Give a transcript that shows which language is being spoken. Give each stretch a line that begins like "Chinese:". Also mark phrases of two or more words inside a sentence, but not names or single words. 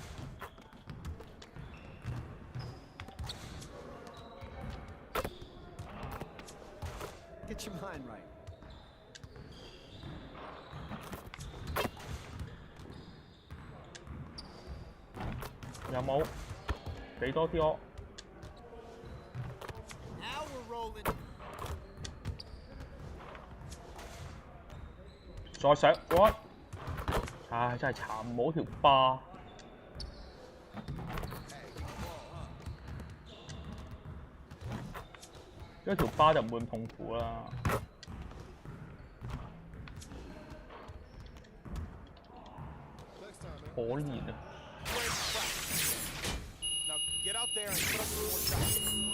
English: Get your mind right.
Cantonese: 有冇？俾多啲我。
English: Now we're rolling.
Cantonese: 再上，喂！唉，真係慘，冇條巴。一條巴就唔會咁痛苦啦。可憐啊！
English: Get out there and put up some more shots.